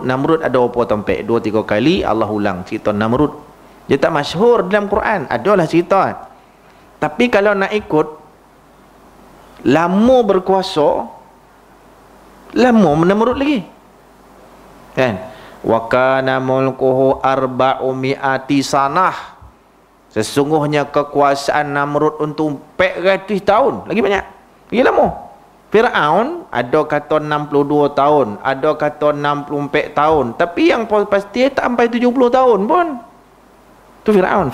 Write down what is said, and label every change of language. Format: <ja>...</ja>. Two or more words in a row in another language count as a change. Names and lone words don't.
<ms>Namrud ada berapa tempat? 2-3 kali Allah ulang cerita Namrud. Dia tak masyhur dalam Quran. Adalah cerita. Tapi kalau nak ikut lama berkuasa, lama Namrud lagi. Kan?</ms> <ar>وكان ملكه 400 سنة.</ar> <ms>Sesungguhnya kekuasaan Namrud untuk 400 tahun. Lagi banyak. Lagi lama. Fir'aun ada kata 62 tahun, ada kata 64 tahun. Tapi yang pasti tak sampai 70 tahun pun. Tu Fir'aun.</ms>